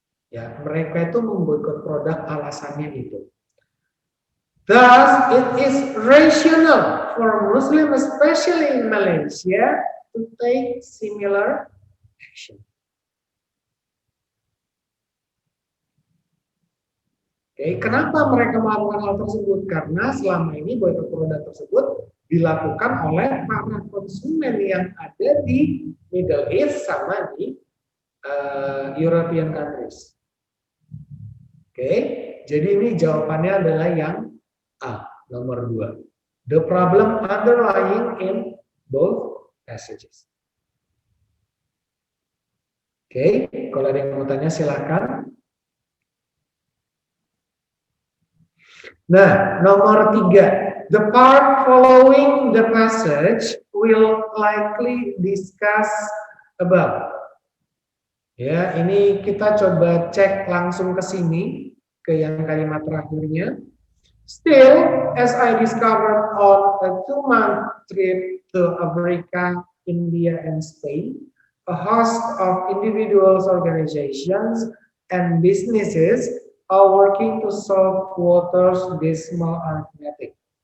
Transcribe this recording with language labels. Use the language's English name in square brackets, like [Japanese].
[Indonesian] Ya, mereka itu memboikot produk alasannya itu. [English] Thus, it is rational for Muslim, especially in Malaysia, to take similar action. [Indonesian] Oke, kenapa mereka melakukan hal tersebut? Karena selama ini boikot produk tersebut dilakukan oleh para konsumen yang ada di Middle East sama di European countries. Oke, jadi ini jawabannya adalah yang A, nomor 2. [English] The problem underlying in both passages. [Indonesian] Oke, kalau ada yang mau tanya silakan. Nah, nomor 3. [English] The part following the passage will likely discuss about. [Indonesian] Ya, ini kita coba cek langsung ke sini, ke yang kalimat terakhirnya. [English] Still, as I discovered on a 2-month trip to Africa, India, and Spain, a host of individuals, organizations, and businesses are working to solve water's dismal arithmetic.